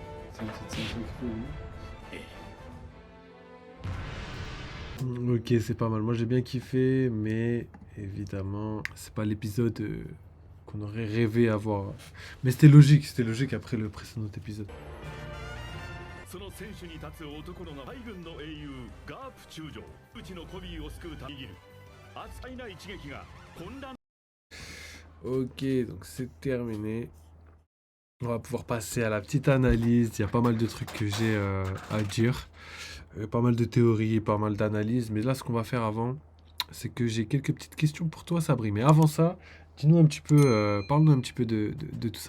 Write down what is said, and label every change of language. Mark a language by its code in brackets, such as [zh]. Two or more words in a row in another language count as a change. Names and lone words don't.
[fr] C'est une petite scène cool. Ok, c'est pas mal. Moi j'ai bien kiffé, mais évidemment, c'est pas l'épisode qu'on aurait rêvé avoir. Mais c'était logique après le précédent épisode. [ja] その選手に立つ男の名海軍の英雄ガープ中将うちのコビーを救うために握る扱いな一撃が混乱 [fr] Ok, donc c'est terminé. On va pouvoir passer à la petite analyse. Il y a pas mal de trucs que j'ai à dire. Pas mal de théories, pas mal d'analyses. Mais là, ce qu'on va faire avant, c'est que j'ai quelques petites questions pour toi, Sabri. Mais avant ça, dis-nous un petit peu, parle-nous un petit peu de tout ça.